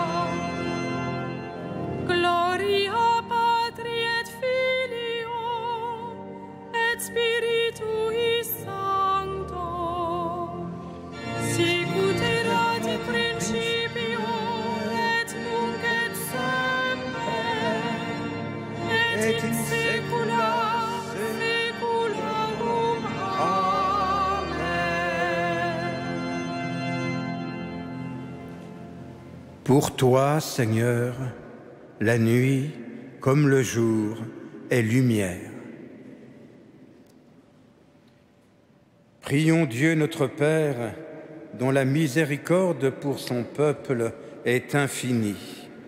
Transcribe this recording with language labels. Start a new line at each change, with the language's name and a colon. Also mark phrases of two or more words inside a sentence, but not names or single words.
Latin: Gloria Patri et Filio et Spiritui Sancto, sicut erat in principio et nunc et semper et in saecula saeculorum. Amen.
French: Pour toi, Seigneur, la nuit, comme le jour, est lumière. Prions Dieu notre Père, dont la miséricorde pour son peuple est infinie.